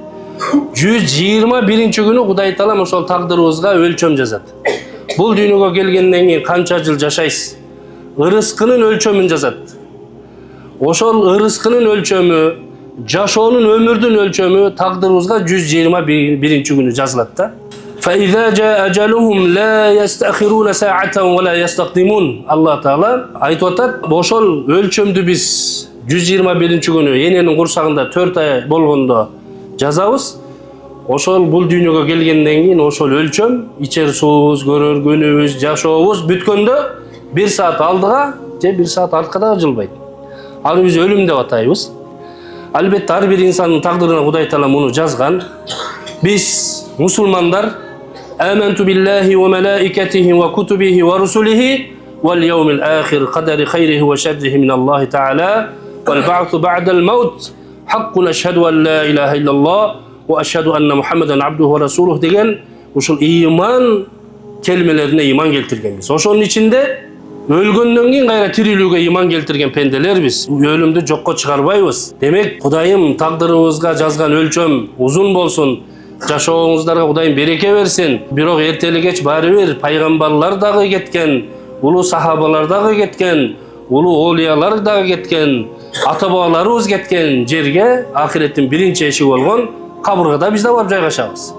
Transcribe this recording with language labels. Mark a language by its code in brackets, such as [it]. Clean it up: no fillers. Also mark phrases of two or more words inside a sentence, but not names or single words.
[ky] 121-күнү Кудай Таалам ошол тагдырыбызга өлчөм жазат. Бул дүйнөгө келгенден кийин канча жыл жашайсыз? Ырыскынын өлчөмүн жазат. Ошол ырыскынын өлчөмү, жашоонун өмүрдүн өлчөмү тагдырыбызга 121-күнү жазылат да. [ar] فَإِذَا جَاءَ أَجَلُهُمْ لَا يَسْتَأْخِرُونَ سَاعَةً وَلَا يَسْتَقْدِمُونَ. [ky] Allah Taala айтып атат, ошол өлчөмдү биз 121-күнү эненин курсагында 4 ай болгондо жазабыз. Ошол бул дүйнөгө келгенден кийин ошол өлчөм ичер суубуз, көрөр күнүбүз, жашообуз бүткөндө 1 саат алдыга же 1 саат арткада жылбайт. Аны биз өлүм деп атайбыз. Албетте ар бир инсандын тагдырына Кудай Таала муну жазган. Биз мусулмандар [ar] آمنت بالله وملائكته وكتبه ورسله واليوم الآخر قدر خيره وشره من الله تعالى والبعث بعد الموت حق أشهد أن لا إله إلا الله وأشهد أن محمدا عبده ورسوله [ky] деген ушул ыйман келмелерине ыйман келтиргенбиз. Ошонун ичинде өлгөндөн кийин кайра тирүүлүүгө ыйман келтирген пенделербиз. Өлүмдү жокко чыгарбайбыз. Демек Кудайым тагдырыбызга жазган өлчөм узун болсун. Жашооңуздарга Кудайым береке берсин. Бирок эртели кеч баары бир пайгамбарлар дагы кеткен, улуу сахабалар дагы кеткен, улуу олиялар дагы кеткен, ата бабаларыбыз кеткен жерге ахиреттин биринчи эшиги болгон кабыргада биз да барып жайгашабыз.